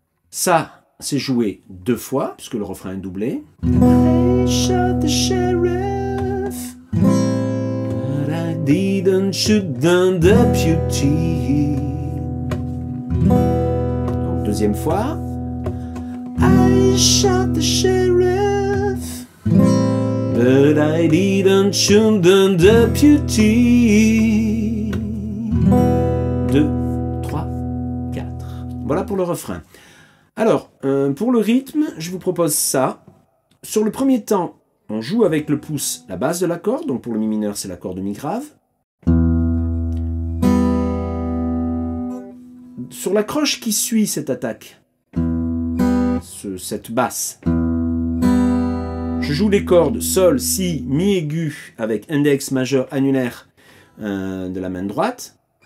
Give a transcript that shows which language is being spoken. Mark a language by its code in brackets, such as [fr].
[fr] Ça, c'est joué deux fois, puisque le refrain est doublé. [en] I shot the sheriff, but I didn't shoot the deputy. [fr] Donc, deuxième fois. [en] I shot the sheriff, but I didn't shoot the deputy. [fr] 2, 3, 4. Voilà pour le refrain. Alors, pour le rythme, je vous propose ça. Sur le premier temps, on joue avec le pouce la base de l'accord. Donc pour le Mi mineur, c'est l'accord de Mi grave. Sur la croche qui suit cette attaque, cette basse, je joue les cordes Sol, Si, Mi aigu avec index, majeur, annulaire de la main droite.